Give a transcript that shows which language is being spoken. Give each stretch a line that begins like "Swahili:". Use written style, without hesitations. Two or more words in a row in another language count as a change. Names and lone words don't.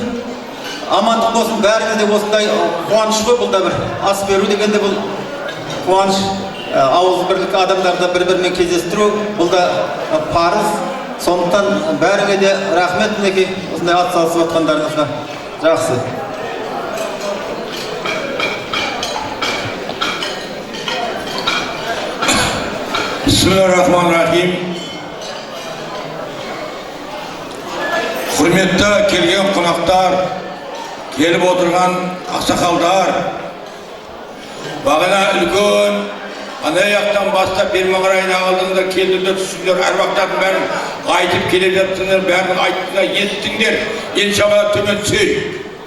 Kazakh: Амандық болсын, бәріне де осындай қуаныш қой, бұл да бір ас беру дегенде бұл қуаныш. Ауыз бірлік адамдарды бір-бірімен кездестіру, бұл да парыз. Сондықтан бәріңе де рахмет, мінекей осындай ат салысып отқандарыңызға. Жақсы.
Arabic: بسم الله الرحمن الرحيم.
Kazakh: Құрметті келген қонақтар, келіп отырған ақсақалдар, бағана үлкен ана жақтан бастап Бермағарайына алдыңдар, келдіңдер, түсіңдер, әруақтардың бәрін айтып келіп жатсыңдар, бәрін айттыңдар, естіңдер, иншалла төмен түсейік.